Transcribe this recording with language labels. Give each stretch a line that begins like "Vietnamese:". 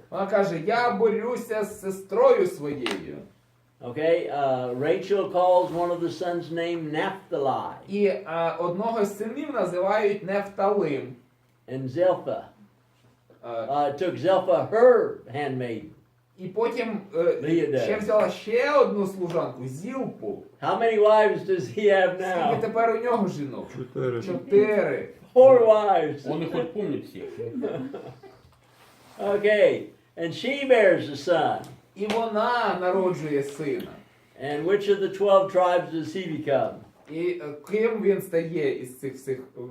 Ukrainian: Вона каже, я борюся з сестрою своєю.
English: Okay, Rachel calls one of the sons named Naphtali
Ukrainian: І одного з синів називають Нефталим.
English: and Zilpah. Е, Took Zilpah her handmaiden.
Ukrainian: І потім Ліда. ще взяла ще одну служанку, Зілпу.
English: How many wives does he have
Ukrainian: Скільки
English: now?
Ukrainian: тепер у нього жінок?
English: 4.
Ukrainian: 4.
English: 4 wives.
Ukrainian: Вони хоч помнять всіх.
English: Okay, and she bears a son.
Ukrainian: І вона народжує сина.
English: And which of the 12 tribes does he become?
Ukrainian: І ким він стає із цих всіх?